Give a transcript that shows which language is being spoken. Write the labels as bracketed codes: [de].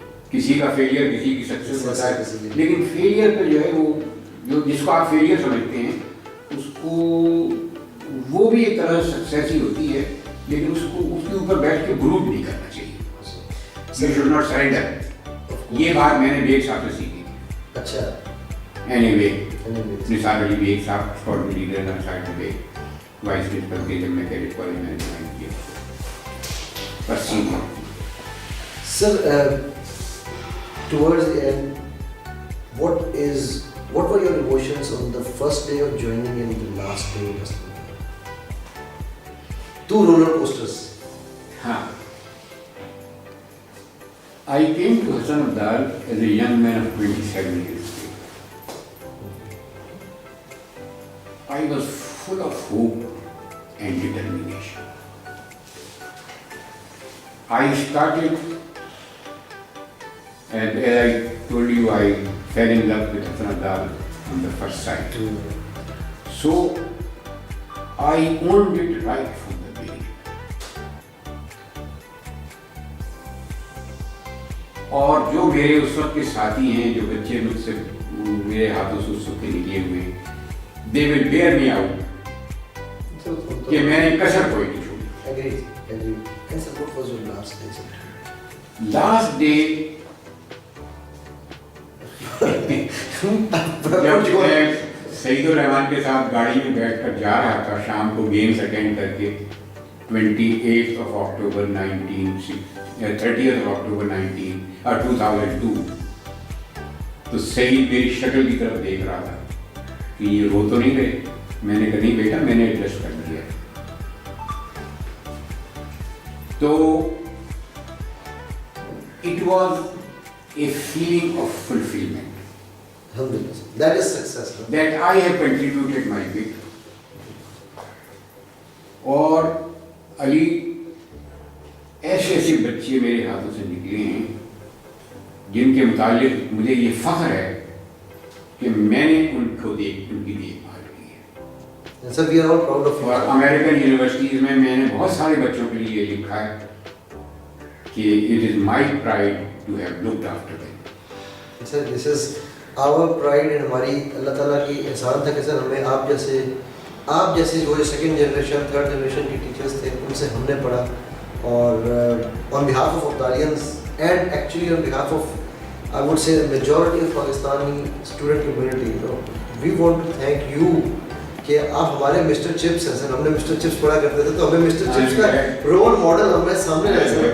[ur] کسی کا فیلئر کسی کی سکسیس ہوتا ہے, لیکن فیلئر پہ جو ہے وہ جو جس کو آپ فیلئر سمجھتے ہیں اس کو وہ بھی ایک طرح سکسیس ہی ہوتی ہے, لیکن اس کو اس کے اوپر بیٹھ کے گروپ نہیں کرنا چاہیے. [en] You should not surrender. [ur] یہ بات میں نے بیگ صاحب سے سیکھی تھی. اچھا. اینی وے نثار علی بیگ صاحب اسٹوڈنٹ لیڈر نثار علی بیگ وائس پرنسپل کے جب میں کیڈٹ کالج میں نے جوائن کیا. بس [en] Sir towards the end, what were your emotions on the first day of joining and the last day of two roller coasters? ہاں, I came to Hassan Abdal as a young man of 27 years. I was full of hope and determination. I started, and as I told you, I fell in love with Hassan Abdal on the first sight. So I owned it right from the beginning. [ur] اور جو میرے اس وقت کے ساتھی ہیں, جو بچے مجھ سے میرے ہاتھوں سے اس وقت کے نکلے ہوئے ہیں, [en] they will bear me out [ur] کہ میں نے کسر کوئی نہیں چھوڑی. [en] Agreed. And sir, what was your last day? Last day [ur] جب میں سعید الرحمان کے ساتھ گاڑی میں بیٹھ کر جا رہا تھا شام کو گیمز اٹینڈ کر کے [en] 28th of October 30th of October 2002, [ur] تو سعید میری شکل کی طرف دیکھ رہا تھا کہ یہ رو تو نہیں رہے. میں نے کہا نہیں بیٹا, میں نے ایڈجسٹ کر دیا. [en] تو it was a feeling of fulfillment. That is success. That I have contributed my bit. [ur] اور علی ایسے ایسے بچے میرے ہاتھوں سے نکلے ہیں جن کے متعلق مجھے یہ فخر ہے کہ میں نے ان کی دیکھ بھال کی ہے. [en] Sir, we are all proud of you. [ur] اور امریکن یونیورسٹیز میں نے بہت سارے بچوں کے لیے لکھا ہے کہ [en] it is my pride to have looked after them. Sir, this is our pride and [ur] ہماری اللہ تعالیٰ کی احسان تھا کہ سر ہمیں آپ جیسے جو سیکنڈ جنریشن تھرڈ جنریشن کے ٹیچرس تھے ان سے ہم نے پڑھا. [en] اور on behalf of Abdalians and actually on behalf of I would say the majority of Pakistani student community, we want to thank you [ur] کہ آپ ہمارے مسٹر چپس ہیں. سر ہم نے مسٹر چپس پڑھا کرتے تھے تو ہمیں مسٹر چپس کا رول ماڈل ہمارے سامنے رہے.